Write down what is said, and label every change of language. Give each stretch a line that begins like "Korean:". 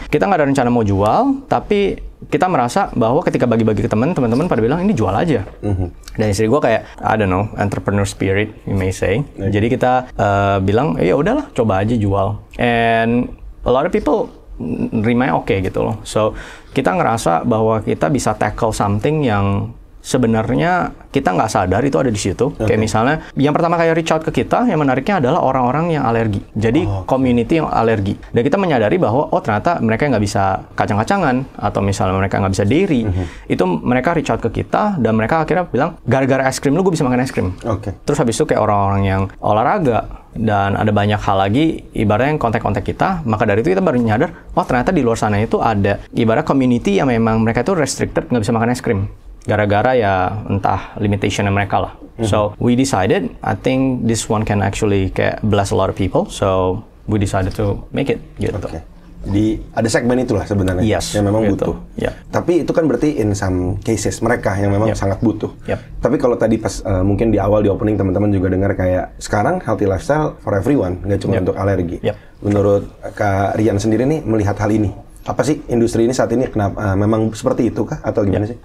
Indonesian: Kita nggak ada rencana mau jual, tapi kita merasa bahwa ketika bagi-bagi ke teman-teman pada bilang ini jual aja. Dan istri gue kayak
English: I don't know, entrepreneur spirit you may say.
Indonesian: Jadi kita bilang ya udahlah coba aja jual.
English: And a lot of people
Indonesian: nerima oke gitu loh. So kita ngerasa bahwa kita bisa
English: tackle something
Indonesian: yang sebenarnya kita nggak sadar itu ada di situ. Kayak misalnya, yang pertama kayak reach out ke kita, yang menariknya adalah orang-orang yang alergi. Jadi community yang alergi. Dan kita menyadari bahwa oh ternyata mereka nggak bisa kacang-kacangan, atau misalnya mereka nggak bisa dairy. Itu mereka reach out ke kita, dan mereka akhirnya bilang, gara-gara es krim lu gue bisa makan es krim. Terus habis itu kayak orang-orang yang olahraga, dan ada banyak hal lagi, ibaratnya yang kontak-kontak kita, maka dari itu kita baru nyadar, oh ternyata di luar sana itu ada ibarat community yang memang mereka itu restricted, nggak bisa makan es krim. Gara-gara ya entah limitation mereka lah.
English: So we decided, I think this one can actually
Indonesian: kayak
English: bless a lot of people. So we decided to make it
Indonesian: gitu. Di ada segmen itulah sebenarnya yang memang gitu. butuh. Tapi itu kan berarti
English: in some cases
Indonesian: mereka yang memang sangat butuh. Tapi kalau tadi pas mungkin di awal di opening teman-teman juga dengar kayak sekarang
English: healthy lifestyle for everyone,
Indonesian: nggak cuma untuk alergi. Menurut Kak Rian sendiri nih melihat hal ini, apa sih industri ini saat ini kenapa memang seperti itu kah atau gimana sih?